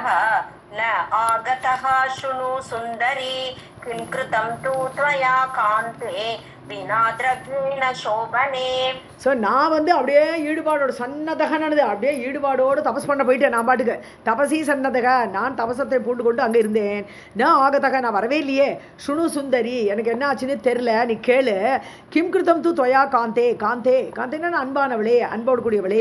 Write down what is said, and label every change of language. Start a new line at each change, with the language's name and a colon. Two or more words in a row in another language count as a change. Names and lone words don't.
Sanskrit: न आगतः शृणु सुन्दरी किं कृतं तु त्वया कान्ते विना द्रव्येण शोभने.
Tamil: ஸோ நான் அப்படியே ஈடுபாடோடு சன்னதகனது அப்படியே ஈடுபாடோடு தபஸ் பண்ண போயிட்டேன். நான் பாட்டுக்கு தபசி சன்னதக, நான் தபசத்தை பூண்டு கொண்டு அங்கே இருந்தேன். நான் ஆகத்தக, நான் வரவே இல்லையே.
Sanskrit: शृणु सुन्दरि,
Tamil: எனக்கு என்ன ஆச்சுன்னு தெரில, நீ கேளு.
Sanskrit: किं कृतं तु त्वया कान्ते,
Tamil: காந்தே காந்தேன்னா அன்பானவளே, அன்போடு கூடியவளே.